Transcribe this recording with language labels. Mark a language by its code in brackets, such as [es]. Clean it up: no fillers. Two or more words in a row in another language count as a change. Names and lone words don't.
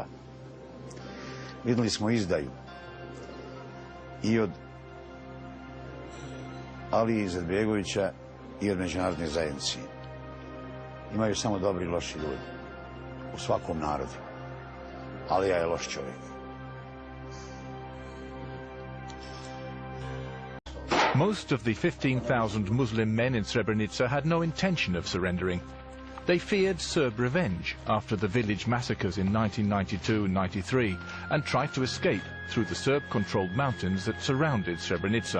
[sr] Vidjeli smo izdaju i od Alije Izetbegovića i od međunarodne zajednice. Imaju samo dobri i loši ljudi u svakom narodu. Alija je loš čovjek. [en] Most of the 15,000 Muslim men in Srebrenica had no intention of surrendering. They feared Serb revenge after the village massacres in 1992 and 93 and tried to escape through the Serb-controlled mountains that surrounded Srebrenica.